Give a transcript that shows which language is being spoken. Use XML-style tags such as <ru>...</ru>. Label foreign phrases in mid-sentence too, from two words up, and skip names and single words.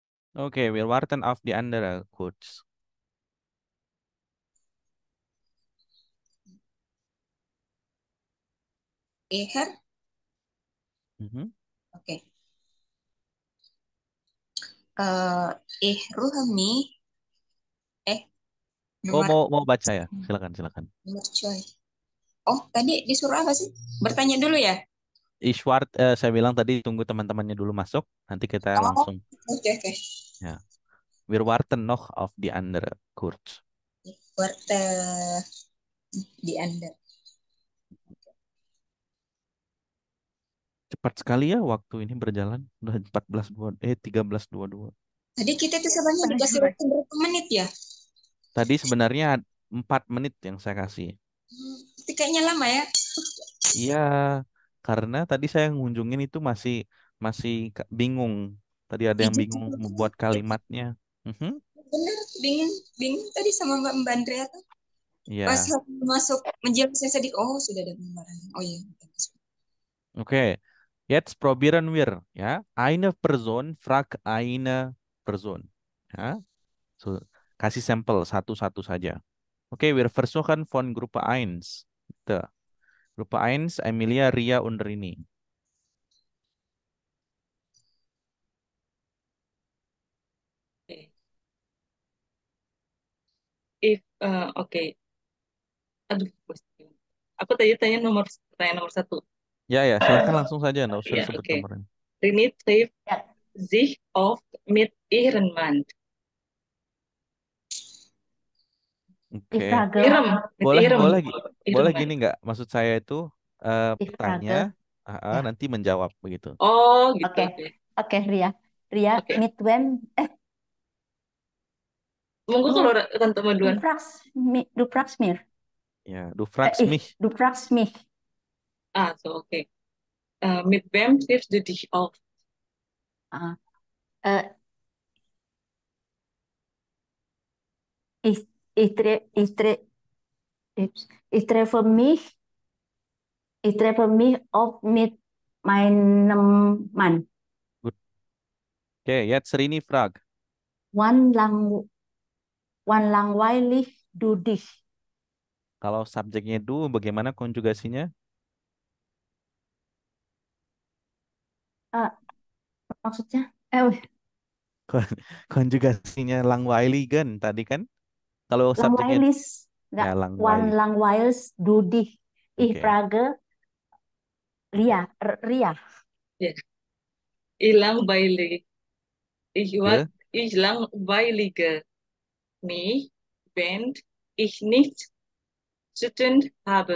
<de>Okay, wir warten auf die andere kurz. Her? Mhm.</de> <id>Oke. Ruhami. Oh, Nomor mau baca ya? Silakan. nomor coy. Oh, tadi disuruh apa sih? Bertanya dulu ya? Saya bilang tadi tunggu teman-temannya dulu masuk, nanti kita Oh, langsung. oke. Ya. Wir warten noch auf die andere kurz. Buat di Anda. Cepat sekali ya waktu ini berjalan. Udah 13.22. Tadi kita tuh sebenarnya Setengah dikasih dua. waktu berapa menit ya? Tadi sebenarnya 4 menit yang saya kasih. Tapi kayaknya lama ya. Iya, karena tadi saya ngunjungin itu masih masih bingung. Tadi ada yang Ijin bingung juga. membuat kalimatnya. Mhm. Bener, bingung tadi sama Mbak Andrea tuh. Pas Iya. masuk menjelang saya sedih, oh sudah ada gambaran. Oh iya. Oke.</id> <de>Jetzt probieren wir, ya. Eine Person fragt eine Person.</de> <id>Ya. So, kasih sampel satu-satu saja. Oke,</id> <de>wir versuchen von Gruppe 1. Bitte. Gruppe 1, Emilia, Ria, und Rini. Okay. Okay.</de> <id>Aduh, aku tadi tanya nomor 1. Ya, silahkan langsung saja, nggak usah Ya, disebut oke. nomornya.</id> <de>Rini trifft</de> <id>Ya.</id> <de>sich oft mit ihrem Mann. Die</de> <id>Oke.</id> <de>Frage, Mit</de> <id>Boleh,</id> <de>ihrem.</de> <id>boleh,</id> <de>Ihrem</de> <id>boleh</id> <de>Mann.</de> <id>gini nggak? Maksud saya itu</id> <de>die</de> <id>bertanya,</id> <de>Frage. Ya.</de> <id>nanti menjawab begitu. Oh, gitu. Oke. Oke, Ria. Oke.</id> <de>Mit wem?</de> <id>Monggo</id> <de>Du,</de> <id>kalau Tante</id> <de>du</de> <id>Maduan.</id> <de>fragst mir. Ya, du fragst mich. Du fragst mich. So oke. Mit wem triffst du dich oft? Ah, äh, ich, ich, tre, ich, tre, ich treffe mich, ich treffe mich oft mit meinem Mann. Gut. Oke, jetzt Rini frag. Wann langweilig du dich?</de> <id>Kalau subjeknya do, bagaimana konjugasinya? Maksudnya? Konjugasinya langweiligen tadi kan? Kalau subjeknya</id> <de>Langweilig,</de> <id>ya enggak.</id> <de>Wann langweilig. langweilig du dich? Ich Oke. frage Ria. Ya. Ich langweilig.</de> <id>Ke?</id> <de>Ich langweilige mich, wenn ich nichts zu tun habe.</de>